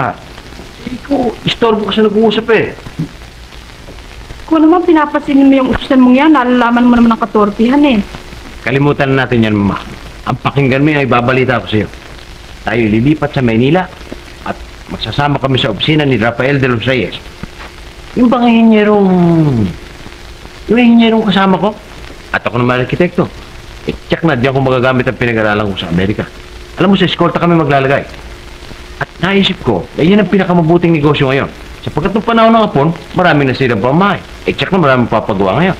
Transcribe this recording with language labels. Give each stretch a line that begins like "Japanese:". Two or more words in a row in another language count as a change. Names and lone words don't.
Filipino: Ikaw, istorbo ka sa nag-uusap eh. Kung naman pinapasinin mo yung utusan mong yan, nalalaman mo naman ang katorpihan eh. Kalimutan na natin yan, Mama. Ang pakinggan mo yan, ay babalita ko sa iyo. Tayo lilipat sa Maynila at magsasama kami sa opisina ni Rafael de los Reyes. Yung bang hinyerong kasama ko? At ako naman arkitekto. Check na, diyan ko magagamit ang pinag-aralan ko sa Amerika. Alam mo, sa eskolta kami maglalagay. At naisip ko, yan ang pinakamabuting negosyo ngayon. Sapagkat ng panahon ng hapon, marami na silang pamahay. Check na, marami papagawa ngayon.